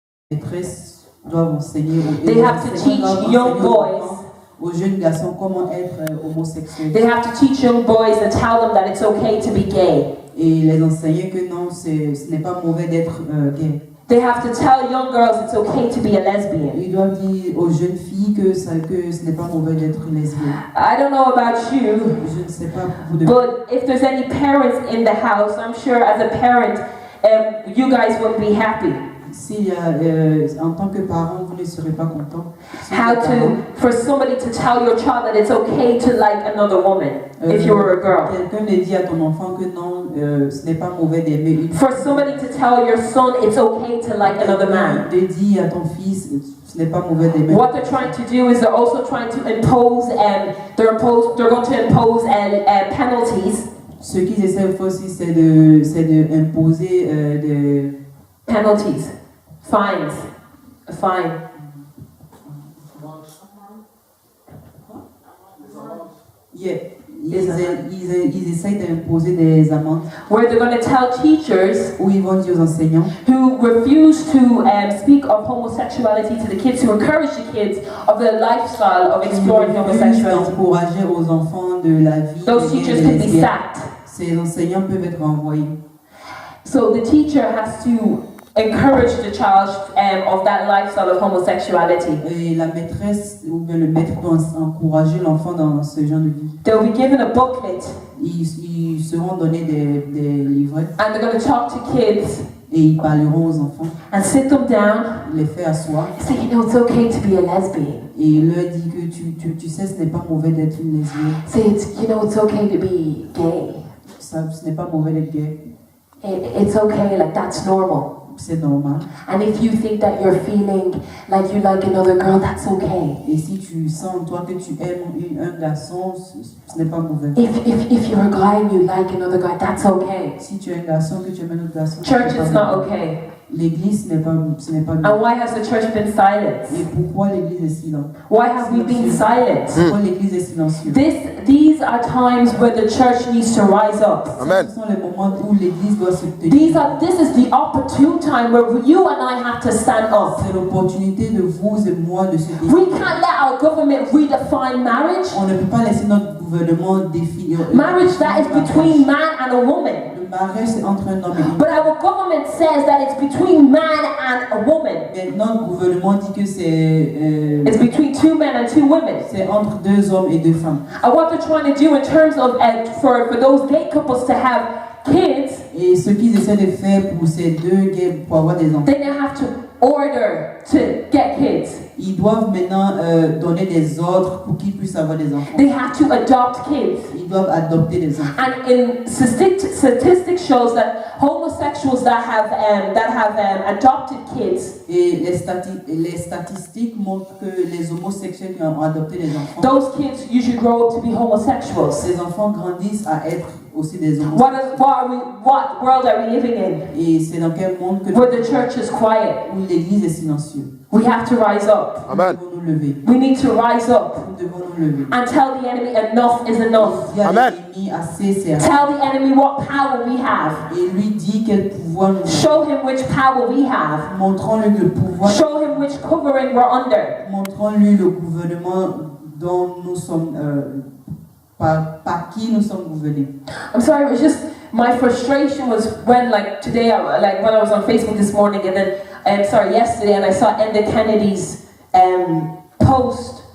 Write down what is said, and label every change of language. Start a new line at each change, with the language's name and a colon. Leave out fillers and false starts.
French: maîtresses doivent enseigner
English: They have to teach young boys.
French: Aux jeunes garçons comment être homosexuels.
English: They have to teach young boys and tell them that it's okay to be gay.
French: Et les enseigner que non, ce n'est pas mauvais d'être gay.
English: They have to tell young girls it's okay to be a lesbian.
French: Ils doivent dire aux jeunes filles que ce n'est pas mauvais d'être lesbienne.
English: I don't know about you,
French: Je ne sais pas pour vous de
English: but if there's any parents in the house, I'm sure as a parent, you guys would be happy.
French: S'il y a, en tant que parent, vous ne serez pas content.
English: For somebody to tell your child that it's okay to like another woman if you were a girl.
French: Quelqu'un ne dit à ton enfant que non, ce n'est pas mauvais d'aimer une
English: For somebody to tell your son it's okay to like another man.
French: De dire à ton fils, ce n'est pas mauvais d'aimer.
English: What they're trying to do is they're also trying to impose they're going to impose penalties.
French: Ce qu'ils essaient de faire aussi, c'est de imposer des
English: penalties, fines, a fine. Yeah.
French: Ils essayent d'imposer des amendes.
English: Where they're going to tell teachers
French: où ils vont dire aux enseignants
English: who refuse to speak of homosexuality to the kids, who encourage the kids of the lifestyle of exploring homosexuality.
French: Encourager aux enfants de la vie.
English: Those teachers can be sacked.
French: Ces enseignants peuvent être renvoyés.
English: So the teacher has to encourage the child of that lifestyle of homosexuality.
French: Et la maîtresse ou bien le maître doit encourager l'enfant dans ce genre de vie.
English: They'll be given a booklet.
French: Ils seront donnés des livrets.
English: And they're going to talk to kids.
French: Et ils parleront aux enfants.
English: And sit them down.
French: Les faire asseoir.
English: Say, you know, it's okay to be a lesbian.
French: Et il leur dit que tu sais, ce n'est pas mauvais d'être une lesbienne.
English: Say, you know, it's okay to be gay.
French: Ce n'est pas mauvais d'être gay.
English: It's okay, like that's normal.
French: C'est normal.
English: And if you think that you're feeling like you like another girl, that's okay.
French: Et si tu sens toi que tu aimes un garçon, ce n'est pas mauvais.
English: If you're a guy and you like another guy, that's okay.
French: Si tu es un garçon que tu aimes un autre garçon,
English: church is not okay.
French: L'église ce n'est pas bien.
English: And why has the church been silent?
French: Et pourquoi l'église est silente?
English: Why have we been silent?
French: Pourquoi l'église est silencieuse?
English: These are times where the church needs to rise up. Amen.
French: Ce sont les moments où l'église doit se tenir.
English: This is the opportune time where you and I have to stand up.
French: C'est l'opportunité de vous et moi de se tenir.
English: We can't let our government redefine marriage.
French: On ne peut pas laisser notre gouvernement définir.
English: Marriage that is between man and a woman.
French: Le mariage c'est entre un homme et une femme.
English: But our government says that it's between man and a woman.
French: Mais notre gouvernement dit que c'est
English: it's between two men and two women.
French: C'est entre deux hommes et deux femmes.
English: And what they're trying to do in terms of for those gay couples to have kids.
French: Et ce qu'ils essaient de faire pour ces deux gays pour avoir des enfants.
English: Then they have to order to get kids.
French: Ils doivent maintenant donner des ordres pour qu'ils puissent avoir des enfants.
English: They have to adopt kids.
French: Ils doivent adopter des enfants.
English: And in statistics shows that homosexuals that have adopted kids.
French: Et les statistiques montrent que les homosexuels qui ont adopté des enfants.
English: Those kids usually grow up to be homosexuals.
French: Ces enfants grandissent à être aussi des homosexuels.
English: What world are we living in?
French: Et c'est dans quel monde que
English: where the church is quiet?
French: Où l'église est silencieuse.
English: We have to rise up.
French: Amen. Nous devons nous lever.
English: We need to rise up.
French: Nous devons nous lever.
English: And tell the enemy enough is enough. Amen. Tell the enemy what power we have.
French: Et lui dit quel pouvoir nous avons.
English: Show him which power we have.
French: Montrons-lui le pouvoir.
English: Show him which covering we're under.
French: Montrons-lui le gouvernement dont nous sommes par qui nous sommes gouvernés.
English: I'm sorry, it was just my frustration was when like today, like when I was on Facebook this morning and then yesterday, and I saw Enda Kennedy's post.